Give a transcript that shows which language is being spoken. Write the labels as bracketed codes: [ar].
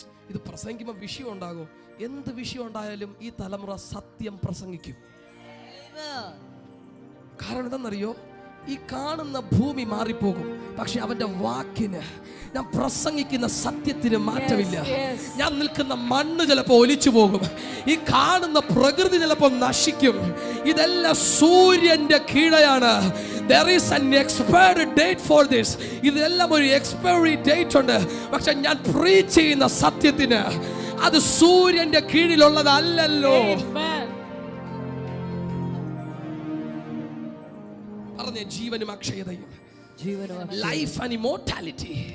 [ml] ഇത് പ്രസംഗിക്കുമ്പോൾ വിഷയം ഉണ്ടാകും. എന്ത് വിഷയം ഉണ്ടായാലും ഈ തലമുറ സത്യം പ്രസംഗിക്കും. കാരണം എന്താണെന്നറിയോ? ഈ കാണുന്ന ഭൂമി മാറിപ്പോകും, പക്ഷെ അവന്റെ വാക്കിന്, ഞാൻ പ്രസംഗിക്കുന്ന സത്യത്തിന് മാറ്റമില്ല. ഞാൻ നിൽക്കുന്ന മണ്ണ് ചിലപ്പോൾ ഒലിച്ചു പോകും, ഈ കാണുന്ന പ്രകൃതി ചിലപ്പോൾ നശിക്കും. ഇതെല്ലാം സൂര്യന്റെ കീഴെയാണ്. [en] There is an expiry date for this. [ml] ഇതെല്ലാം ഒരു എക്സ്പയറി ഡേറ്റ് ഉണ്ട്. പക്ഷെ ഞാൻ പ്രീച്ച് ചെയ്യുന്ന സത്യത്തിന് അത് സൂര്യന്റെ കീഴിലുള്ളതല്ലല്ലോ. പറഞ്ഞേ, ജീവനും അക്ഷയതയും. [en] Life and immortality.